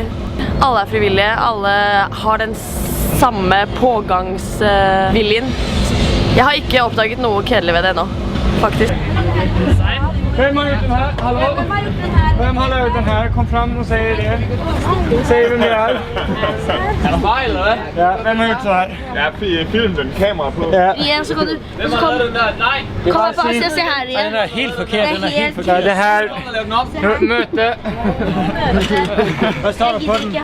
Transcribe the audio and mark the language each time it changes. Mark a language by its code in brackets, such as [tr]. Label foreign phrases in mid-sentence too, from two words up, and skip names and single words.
[no] Alle er frivillige, alle har den samme pågangsviljen. Jeg har ikke oppdaget noe kedelig ved det ennå, faktisk. [da] Hvem har gjort den her? Hallo? Hvem har lavet den her? [no] Kom frem og sier det. Sier hvem det er. [da] Er det mig, eller hvad? [no] Ja, hvem har gjort det her? Ja, film den kamera på. Ja. Igjen så kan du... [da] Hvem har lavet den der? Nej! [no] Kom bare og se her igjen. [da] Den er helt forkert. Den er helt forkert. Det her... Møte. Hvad står der på den?